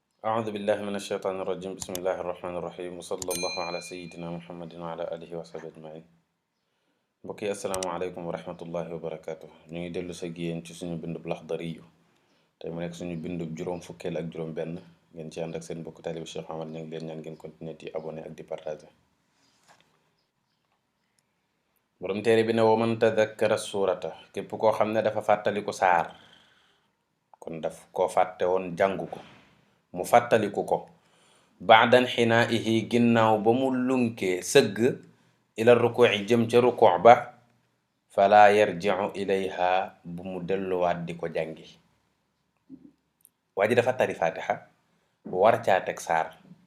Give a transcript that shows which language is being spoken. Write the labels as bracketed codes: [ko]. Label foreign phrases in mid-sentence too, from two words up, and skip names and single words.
[ar] أعوذ بالله من الشيطان الرجيم بسم الله الرحمن الرحيم وصلى الله على سيدنا محمد وعلى آله وصحبه أجمعين [wo] mbokk yi [ar] السلام عليكم ورحمة الله وبركاته [wo] ñu ngi dellu sa géyeen ci suñu bindub Laxdariyu tey mu nekk suñu bindub juróom fukkeel ak juróom benn ngeen ci ànd ak seen mbokk taalibu Cheikh Ahmad ñu ngi leen ñaan ngeen continuer di abonné ak di partager borom téere bi ne [ar] ومن تذكر سورة [wo] képp koo xam ne dafa fàttaliku saar kon daf koo fàtte woon jàngu ko mu fàttaliku ko [ar] بعد انحنائه [wo] ginnaaw ba mu lunkee sëgg [ar] إلى الركوع [wo] jëm ca rukuu ba [ar] فلا يرجع إليها [wo] bu mu delluwaat di ko jàngi waa ji dafa tari fatiha war caa teg saar